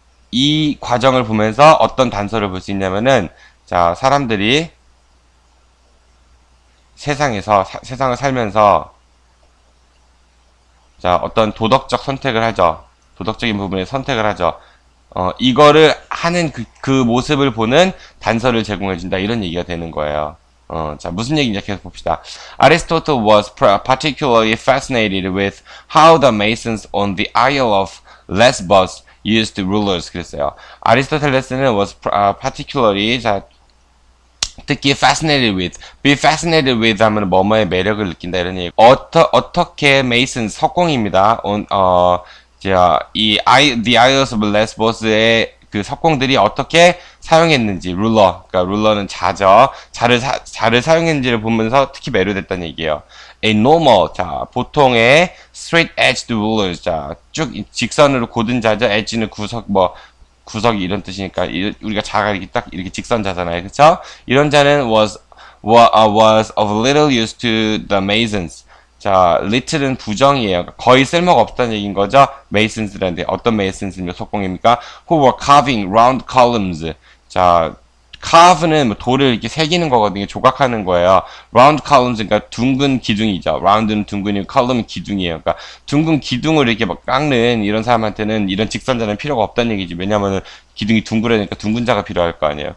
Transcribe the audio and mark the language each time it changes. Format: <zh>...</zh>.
<ko>이 과정을 보면서 어떤 단서를 볼 수 있냐면은, 자, 사람들이 세상을 살면서, 자, 어떤 도덕적 선택을 하죠. 도덕적인 부분에 선택을 하죠. 이거를 하는 그 모습을 보는 단서를 제공해준다. 이런 얘기가 되는 거예요. 자, 무슨 얘기인지 계속 봅시다.</ko> <en>Aristotle was particularly fascinated with how the masons on the Isle of Lesbos used rulers.</en> <ko>그랬어요. 아리스토텔레스는</ko> <en>was particularly,</en> <ko>자, 특히 be fascinated with 하면 뭐뭐의 매력을 느낀다 이런 얘기. 어떻게 masons 석공입니다. 자, the Isles of Lesbos의 그 석공들이 어떻게 사용했는지, 그러니까 룰러는 자죠. 자를 사용했는지를 보면서 특히 매료됐다는 얘기예요.</ko> <en>A normal,</en> <ko>자, 보통의</ko> <en>straight-edged rulers,</en> <ko>자, 쭉 직선으로 고든 자죠. edge는 구석이 이런 뜻이니까, 우리가 자가 이렇게 직선자잖아요. 그쵸? 이런 자는</ko> <en>was of little use to the masons.</en> <ko>자, little은 부정이에요. 거의 쓸모가 없다는 얘기인 거죠. masons라는데 어떤 masons입니까? 석공입니까?</ko> <en>Who were carving round columns.</en> <ko>자, carve는 뭐 돌을 이렇게 새기는 거거든요. 조각하는 거예요. round columns, 그러니까 둥근 기둥이죠. round는 둥근이고 column은 기둥이에요. 그러니까 둥근 기둥을 이렇게 막 깎는 이런 사람한테는 이런 직선자는 필요가 없다는 얘기지. 왜냐면은 기둥이 둥그러니까 둥근 자가 필요할 거 아니에요.</ko>